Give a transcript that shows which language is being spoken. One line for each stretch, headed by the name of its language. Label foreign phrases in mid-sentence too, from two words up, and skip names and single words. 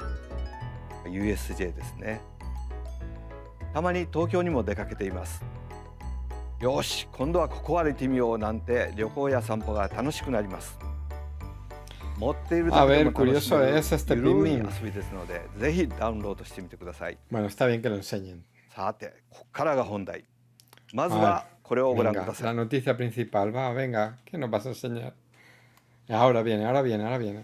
Japanese: USJ ですね。たまに東京にも出かけています。よし、今度はここ歩いてみようなんて旅行や散歩が楽しくなります。持っているだけでも楽しめるゆるい遊びですので、ぜひダウンロードしてみてください。
Spanish: Bueno, está bien que lo enseñen.
Japanese: さて、ここからが本題。まずはこれをご覧ください。
Spanish: La noticia principal, va, venga, ¿qué nos vas a enseñar? Ahora viene, ahora viene, ahora viene.